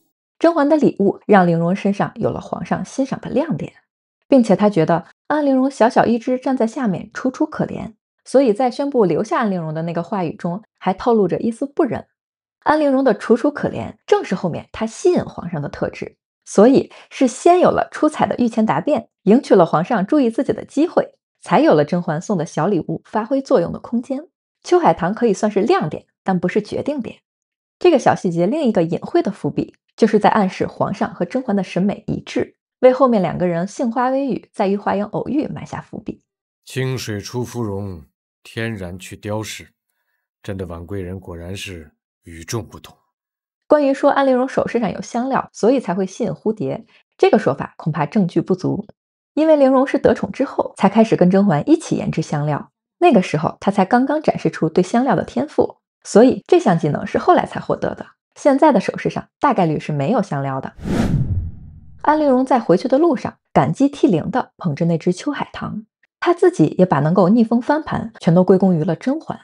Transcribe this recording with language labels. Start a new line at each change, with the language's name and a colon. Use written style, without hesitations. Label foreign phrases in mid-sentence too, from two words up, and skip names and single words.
Chinese: 甄嬛的禮物讓陵容身上有了皇上欣賞的亮點，並且他覺得安陵容小小一隻站在下面楚楚可憐，所以在宣布留下安陵容的那個話語中還透露着一絲不忍。安陵容的楚楚可憐正是後面他吸引皇上的特質，所以是先有了出彩的御前答辯，贏取了皇上注意自己的機會，才有了甄嬛送的小禮物發揮作用的空間。秋海棠可以算是亮點，但不是決定點。這個小細節另一個隱晦的伏筆，就是在暗示皇上和甄嬛的審美一致，為後面兩個人杏花微語在御花園偶遇埋下伏筆。清水出芙蓉，天然去雕飾，朕的婉貴人果然是與眾不同。關於說安陵容首飾上有香料，所以才會吸引蝴蝶，這個說法恐怕證據不足，因為陵容是得寵之後才開始跟甄嬛一起研制香料，那個時候她才剛剛展示出對香料的天賦，所以這項技能是後來才獲得的。現在的首飾上大概率是沒有香料的。安陵容在回去的路上感激涕零地捧着那只秋海棠，她自己也把能夠逆風翻盤全都歸功於了甄嬛。